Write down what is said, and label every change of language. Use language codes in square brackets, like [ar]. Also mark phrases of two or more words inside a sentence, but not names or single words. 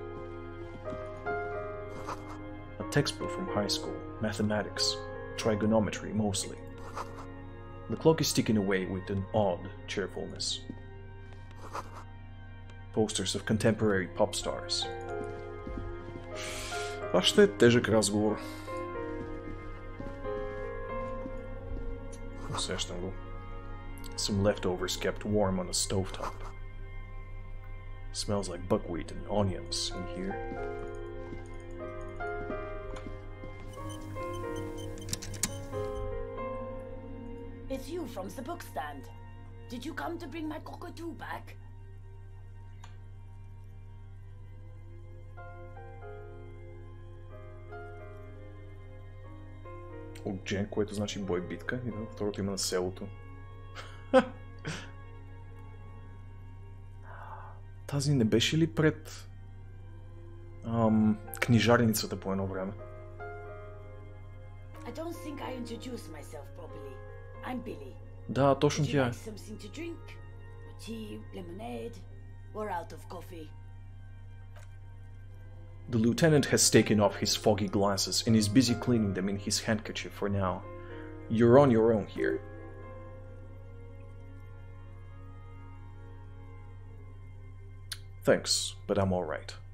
[en] A textbook from high school, mathematics, trigonometry mostly. The clock is ticking away with an odd cheerfulness. Posters of contemporary pop stars. [bg] Това ще е тежък разговор. Усещам го. [en] Some leftovers kept warm on a stovetop. Smells like buckwheat and onions in here. It's you from the book stand. Did you come to bring my cockatoo back? [bg] От Джен, което значи бой битка, и да, второто има на селото. Тази не беше ли пред книжарницата по едно време? [en] I don't think I introduced myself properly. I'm Billy. [bg] Да, точно тя е. [en] Would you like something to drink? Or tea, lemonade? We're out of coffee. The lieutenant has taken off his foggy glasses and is busy cleaning them in his handkerchief for now. You're on your own here. Thanks, but I'm alright.